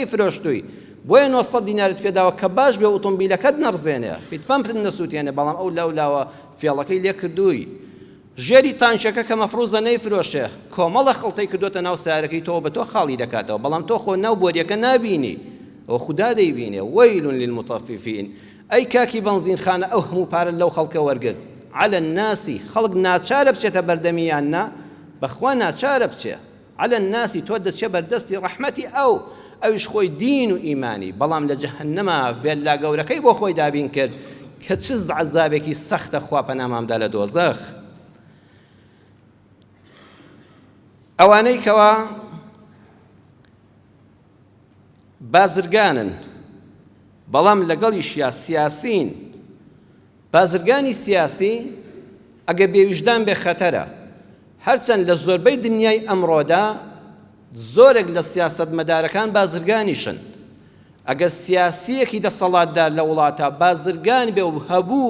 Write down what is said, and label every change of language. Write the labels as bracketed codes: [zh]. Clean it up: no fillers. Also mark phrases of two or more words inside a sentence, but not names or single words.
[ckb] فرۆشتووی بۆیە 900 دینارت پێداوە کە باش بێ ئۆتۆمبیلەکەت نەڕزێنێ فیتپەمپت نەسووتێنێ بەڵام ئەو لاولاوە فێڵەکەی لێ کردووی ژێری تانچەکە کە مەفروزە نەیفرۆشێ کۆمەڵە خەڵتەی کردوتە ناو سارەکەی تۆ بە تۆ خاڵی دەکاتەوە بەڵام تۆ خۆ ناو بۆریەکە نابینی ئەوە خوددا دەیبینێ [ar] وەیل للمطەففین [ckb] ئەی کاکی بەنزینخانە ئەو هەموو پارە لەو خەڵکە وەرگرت [ar] على الناس [ckb] خەڵک ناچارە بچێتە بەردەمیان نا بەخوا ناچارە بچێ [ar] على الناس [ckb] تۆ دەچێ بەردەستی ڕەحمەتی ئەویش خۆی دین و ئیمانی بەڵام لە جەهەنەما ڤێلا گەورەکەی بۆ خۆی دابین کرد کە چ عەزابێکی سەختە خوا پەنامامدا لە دۆزەخ ئەوانەی کەوا بازرگانن بەڵام لەگەڵیشیا سیاسین بازرگانی سیاسی ئەگە بێویژدان بێ خەتەرە هەرچەند لە زۆربەی دنیای ئەمڕۆدا زۆرێک لە سیاسەتمەدارەکان بازرگانیشن ئەگە سیاسیەکی دەسەڵاتدار لە وڵاتە بازرگان بێ و هەبوو